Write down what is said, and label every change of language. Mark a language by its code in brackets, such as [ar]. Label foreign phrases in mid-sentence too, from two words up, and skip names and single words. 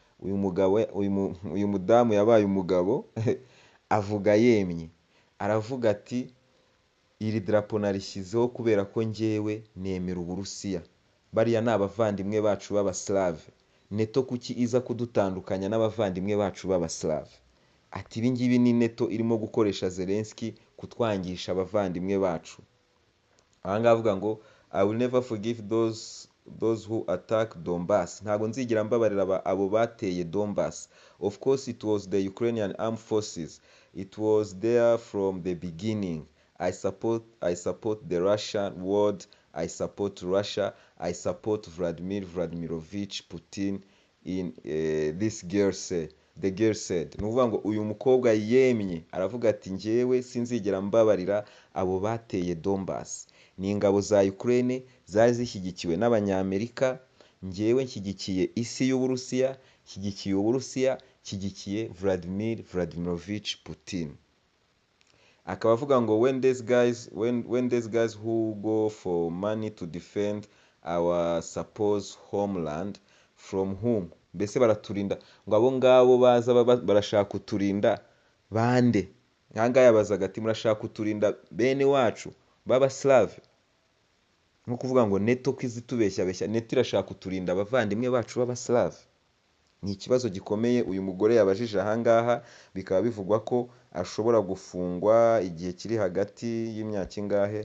[rw] Uyu mudamu yabaye umugabo avuga yemye, aravuga ati iri darapo narishyizeho kubera ko njyewe nemera Uburusiya, bariya ni abavandimwe bacu b'abaslave, neto kuki iza kudutandukanya n'abavandimwe bacu b'abaslave? Ati ibi ngibi ni neto irimo gukoresha Zelensky kutwangisha abavandimwe bacu. Aha ngaha avuga ngo [en] I will never forgive those who attack Donbass. [rw] Ntabwo nzigera mbabarira abo bateye Donbass. [en] Of course it was the Ukrainian armed forces. It was there from the beginning. I support the Russian world. I support Russia. I support Vladimir Vladimirovich Putin in this girl said. The girl said. [rw] Ni ukuvuga ngo uyu mukobwa yemye aravuga ati njyewe sinzigera mbabarira abo bateye Donbass. Ni ingabo za Ukraine zari zishyigikiwe n'Abanyamerika, njyewe nshyigikiye isi y'Uburusiya, nshyigikiye Uburusiya, nshyigikiye Vladimir Vladimirovich Putin. Akaba avuga ngo [en] when these guys who go for money to defend our supposed homeland, from whom? [rw] Mbese baraturinda, ngo abo ngabo baza barashaka kuturinda bande? Aha ngaha yabazaga ati murashaka kuturinda bene wacu b'abaslave? Nko kuvuga ngo neto kwizitubeshya neto irashaka kuturinda abavandimwe bacu b'abaslave. Ni ikibazo gikomeye uyu mugore yabajije aha ngaha, bikaba bivugwa ko ashobora gufungwa igihe kiri hagati y'imyaka ingahe.